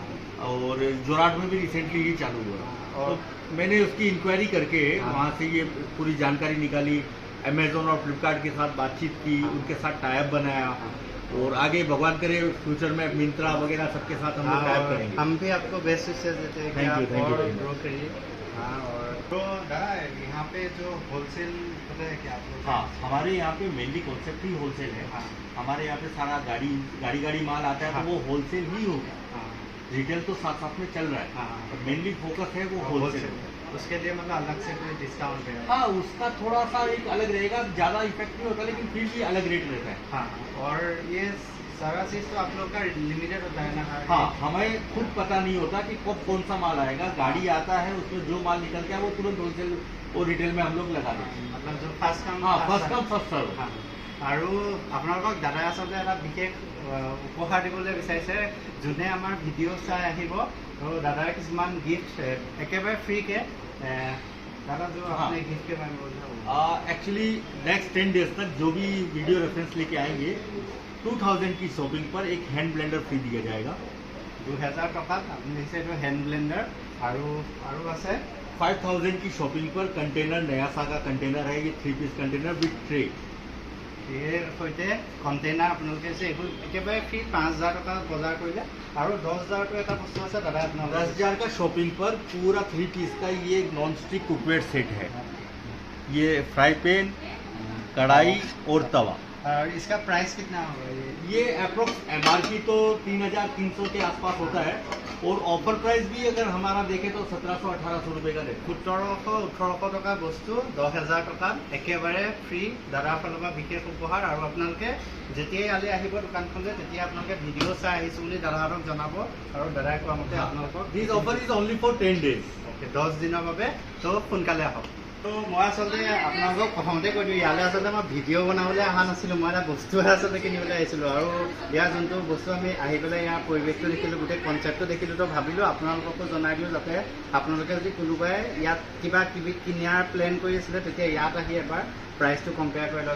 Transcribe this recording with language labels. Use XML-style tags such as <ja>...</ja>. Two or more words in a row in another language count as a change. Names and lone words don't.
<hi>और जोरहाट में भी रिसेंटली ही चालू हुआ है। और तो मैंने उसकी इंक्वायरी करके हाँ। वहाँ से ये पूरी जानकारी निकाली, अमेजोन और फ्लिपकार्ट के साथ बातचीत की, हाँ। उनके साथ टाइप बनाया, और आगे भगवान करे फ्यूचर में मिंत्रा वगैरह सबके साथ हम लोग टाइप और करेंगे। हम भी आपको बेस्ट विशेष देते हैं कि</hi> <en>Thank you,</en> <hi>आप</hi> <en>thank you</en> <hi>और</hi> <en>very much.</en> <hi>ग्रो करिए। हाँ, और तो दादा यहाँ पे जो होलसेल पता है क्या आप लोग? हाँ, हमारे यहाँ पे</hi> <en>mainly concept</en> <hi>ही होलसेल है। हाँ। हमारे यहाँ पे सारा गाड़ी माल आता है, हाँ। तो वो होलसेल ही होगा। हाँ रिटेल तो साथ साथ में चल रहा है, हाँ। और</hi> <en>mainly focus</en> <hi>है वो होलसेल। उसके लिए मतलब अलग से कोई डिस्काउंट है? हाँ, उसका थोड़ा सा एक अलग रहेगा, ज़्यादा इफेक्ट नहीं होता, लेकिन फिर भी अलग रेट रहता है। हाँ, और ये सारा चीज़ तो आप लोग का लिमिटेड होता है ना? हाँ, हमें खुद पता नहीं होता कि कब कौन सा माल आएगा। गाड़ी आता है, उसमें जो माल निकलता है वो तुरंत होलसेल और रिटेल में हम लोग लगा देते हैं। मतलब जो फार्स्ट काम हाँ,</hi> <en>first come first serve.</en> <hi>हाँ,</hi> <as>আৰু আপোনালোকক দাদাই আচলতে এটা বিশেষ উপহাৰ দিবলৈ বিচাৰিছে। যোনে আমাৰ ভিডিঅ' চাই আহিব, তো দাদাৰ কিছুমান গিফ্ট একেবাৰে ফ্ৰীকে</as> <hi>दादा जो आपने गिफ्ट के बारे में बोला।</hi> <en>actually next 10 days</en> <hi>तक जो भी</hi> <en>video reference</en> <hi>लेके आएंगे 2000 की शॉपिंग पर एक हैंड ब्लेंडर फ्री दिया जाएगा।</hi> <as>2000 টকাত আপুনি দিছে এইটো</as> <en>hand blender,</en> <as>আৰু আছে</as> <hi>5000 की शॉपिंग पर कंटेनर, नया सागा कंटेनर है, ये 3</hi> <en>piece container with tray.</en> <as>ইয়াৰ সৈতে কণ্টেইনাৰ আপোনালোকে যে এইবোৰ একেবাৰে ফ্ৰী। 5000 টকা বজাৰ কৰিলে আৰু 10000টো এটা বস্তু আছে দাদা আপোনাৰ</as> <hi>10,000 का शॉपिंग पर पूरा 3 पीस का ये</hi> <en>non stick cookware set</en> <hi>है। ये फ्राई पैन, कढ़ाई और तवा। और इसका प्राइस कितना होगा? ये</hi> <en>approx MRP</en> <hi>तो 3300 के आसपास होता है, और</hi> <en>offer price</en> <hi>भी अगर हमारा देखें तो 1700-1800 रुपये का रहता है।</hi> <as>1700-1800 টকা বস্তু 10000 টকাত একেবাৰে ফ্ৰী দাদাৰ ফালৰ পৰা বিশেষ উপহাৰ। আৰু আপোনালোকে যেতিয়াই ইয়ালৈ আহিব দোকানখনলৈ, তেতিয়া আপোনালোকে ভিডিঅ' চাই আহিছোঁ বুলি দাদাহঁতক জনাব, আৰু দাদাই কোৱা মতে আপোনালোকক</as> <en>This offer is only for 10 days.</en> <as>10 দিনৰ বাবে, তো সোনকালে আহক। তো মই আচলতে আপোনালোকক প্ৰথমতে কৈ দিওঁ, ইয়ালৈ আচলতে মই ভিডিঅ' বনাবলৈ অহা নাছিলোঁ, মই এটা বস্তুহে আচলতে কিনিবলৈ আহিছিলোঁ। আৰু ইয়াৰ যোনটো বস্তু আমি আহি পেলাই ইয়াৰ পৰিৱেশটো দেখিলোঁ, গোটেই কনচেপ্টটো দেখিলোঁ, তো ভাবিলোঁ আপোনালোককো জনাই দিওঁ, যাতে আপোনালোকে যদি কোনোবাই ইয়াত কিবা কিবি কিনাৰ প্লেন কৰি আছিলে, তেতিয়া ইয়াত আহি এবাৰ প্ৰাইচটো কম্পেয়াৰ কৰি লওঁ।</as>